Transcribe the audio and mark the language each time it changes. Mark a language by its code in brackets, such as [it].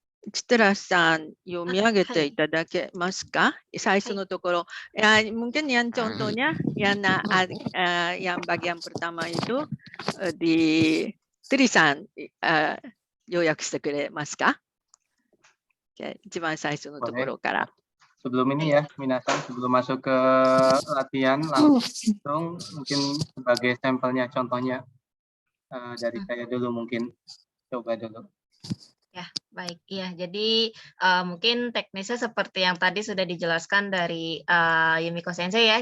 [ja] 設楽さん、読み上げていただけますか？最初のところ。 [id] Mungkin yang contohnya, yang bagian pertama itu di tulisan, [ja] 要約してくれますか？一番最初のところから。 [id] Sebelum ini ya, Minasan, sebelum masuk ke latihan, langsung mungkin sebagai sampelnya, contohnya dari saya dulu mungkin. Coba dulu. Ya, baik. Ya, jadi mungkin teknisnya seperti yang tadi sudah dijelaskan dari Yumiko Sensei ya.